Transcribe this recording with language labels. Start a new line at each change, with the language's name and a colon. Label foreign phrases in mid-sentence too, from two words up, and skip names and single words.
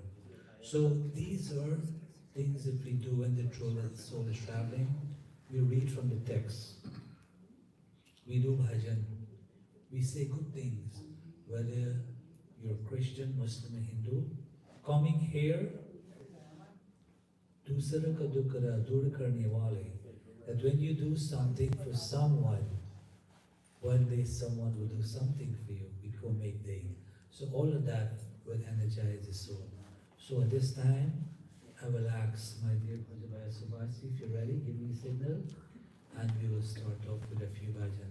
English: So these are things that we do when the soul is traveling. We read from the text. We do bhajan. We say good things, whether you're Christian, Muslim, or Hindu. Coming here,
Hindi: दूसरा का दुखड़ा दूर करने वाले,
English: that when you do something for someone, one day someone will do something for you. We go make day. So all of that will energize the soul. So at this time, I will ask my dear Bhai Subhasi, if you're ready, give me a signal, and we will start off with a few bhajan.